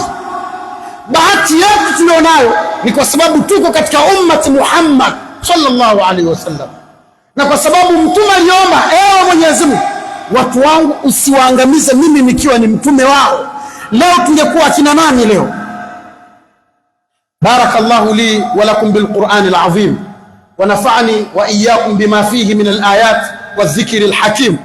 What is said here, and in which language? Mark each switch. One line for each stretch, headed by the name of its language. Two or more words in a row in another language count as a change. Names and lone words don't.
Swahili: Bahati yetu tulionayo ni kwa sababu tuko katika ummati Muhammad
Arabic: صلى الله عليه وسلم,
Swahili: na kwa sababu mtume aliomba, ewe Mwenyezi Mungu, watu wangu usiwaangamize mimi nikiwa ni mtume wao. Leo tungekuwa kina nani leo?
Arabic: بارك الله لي ولكم بالقرآن العظيم ونفعني وإياكم بما فيه من الآيات والذكر الحكيم.